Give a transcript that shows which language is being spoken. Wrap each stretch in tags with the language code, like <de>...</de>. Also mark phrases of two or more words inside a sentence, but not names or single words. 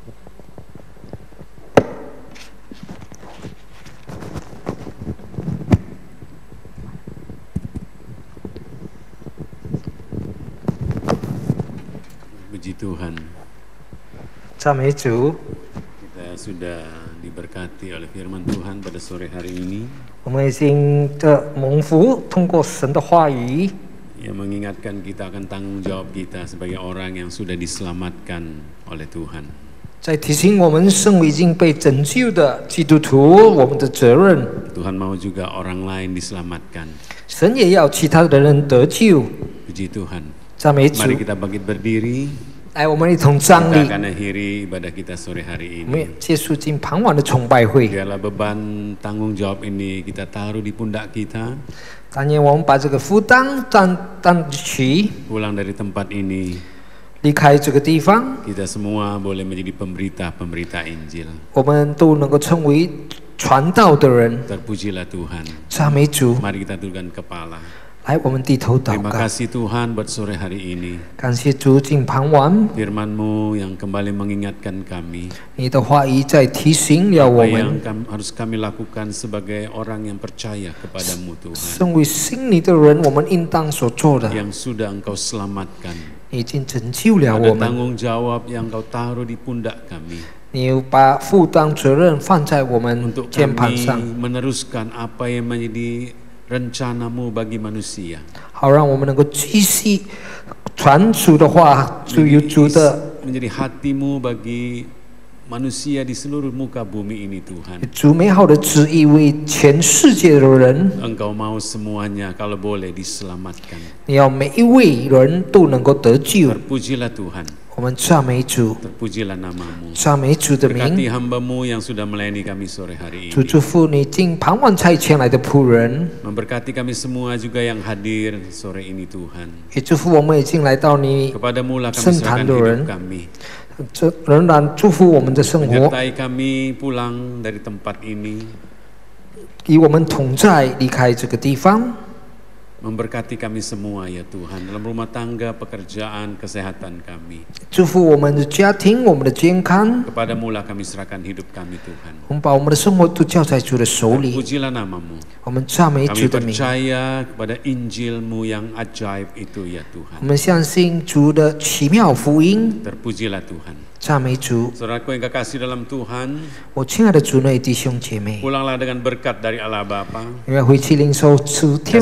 <id>Puji Tuhan,</id> <zh>赞美主，</zh> <id>kita sudah diberkati oleh firman Tuhan pada sore hari ini</id> <zh>我们已经蒙福，通过神的话语，</zh> <id>yang mengingatkan kita akan tanggung jawab kita sebagai orang yang sudah diselamatkan oleh Tuhan.</id> <zh>在提醒我们身为已经被拯救的基督徒，我们的责任。</zh> <id>Tuhan mau juga orang lain diselamatkan.</id> <zh>神也要其他的人得救。</zh> <id>Puji Tuhan.</id> <zh>赞美主，</zh> <id>Mari kita bangkit berdiri.</id> <zh>来，我们一同站</zh> <id>Kita</id> <zh>立，</zh> <id>akan akhiri ibadah kita sore hari</id> <zh>我们</zh> <id>ini.</id> <zh>结束今傍晚的崇拜会。</zh> <id>Biarlah beban tanggung jawab ini kita taruh di pundak kita.</id> <zh>但愿我们把这个负担担起，</zh> <id>Pulang dari tempat ini,</id> <zh>离开这个地方，</zh> <id>kita semua boleh menjadi pemberita-pemberita Injil.</id> <zh>我们都能够成为传道的人。</zh> <id>Terpujilah Tuhan.</id> <zh>赞美主，</zh> <id>Mari kita tundukkan kepala.</id> <zh>来，我们低头祷</zh> <id>Terima</id> <zh>告，</zh> <id>kasih Tuhan buat sore hari ini.</id> <zh>感谢主，今傍晚</zh> <id>Firman-Mu yang kembali mengingatkan kami</id> <zh>你的话语在提醒了我</zh> <id>apa yang</id> <zh>们。</zh> <id>harus kami lakukan sebagai orang yang percaya kepadamu Tuhan,</id> <zh>身为信你的人，我们应当所做的，</zh> <id>yang sudah Engkau selamatkan,</id> <zh>你已经拯救了</zh> <id>Ada</id> <zh>我们，</zh> <id>tanggung jawab yang Kau taruh di pundak kami</id> <zh>你有把负担责任放在我们</zh> <id>untuk</id> <zh>肩膀</zh> <id>kami</id> <zh>上，</zh> <id>meneruskan apa yang menjadi rencana-Mu bagi manusia.</id> <zh>好让我们能够继续传主的话，就有主的</zh> <id>menjadi hati-Mu bagi manusia di seluruh muka bumi ini Tuhan.</id> <zh>主美好的旨意为全世界的人，</zh> <id>Engkau mau semuanya kalau boleh diselamatkan.</id> <zh>你要每一位人都能够得救。</zh> <id>Terpujilah Tuhan,</id> <zh>我们赞美主，</zh> <id>terpujilah nama-Mu.</id> <zh>赞美主的</zh> <id>Berkati</id> <zh>名。</zh> <id>hamba-Mu yang sudah melayani kami sore hari</id> <zh>主</zh> <id>ini.</id> <zh>祝福你经盼望差遣来的仆人，</zh> <id>Memberkati kami semua juga yang hadir sore ini Tuhan.</id> <zh>也祝福我们已经来到你</zh> <id>Kepadamu lah kami</id> <zh>圣</zh> <id>serahkan</id> <zh>坛的</zh> <id>hidup</id> <zh>人，</zh> <id>kami.</id> <zh>这仍然祝福我们的生活，</zh> <id>Menyertai kami pulang dari tempat ini.</id> <zh>与我们同在，离开这个地方。</zh> <id>Memberkati kami semua ya Tuhan. Dalam rumah tangga, pekerjaan, kesehatan kami.</id> <zh>祝福我们的家庭，我们的健康。</zh> <id>Kepadamu lah kami serahkan hidup kami Tuhan.</id> <zh>我们把我们的生活都交在主的手里。</zh> <id>Pujilah nama-Mu.</id> <zh>我们赞美</zh> <id>Kami</id> <zh>主的名，</zh> <id>percaya kepada Injil-Mu yang ajaib itu ya</id> <zh>我</zh> <id>Tuhan.</id> <zh>们相信主的奇妙福音。</zh> <id>Terpujilah Tuhan.</id> <zh>赞美主，</zh> <id>Saudaraku yang kekasih dalam Tuhan,</id> <zh>我亲爱的主内弟兄姐妹，</zh> <id>pulanglah dengan berkat dari Allah Bapa,</id> <zh>因为回去领受主天</zh>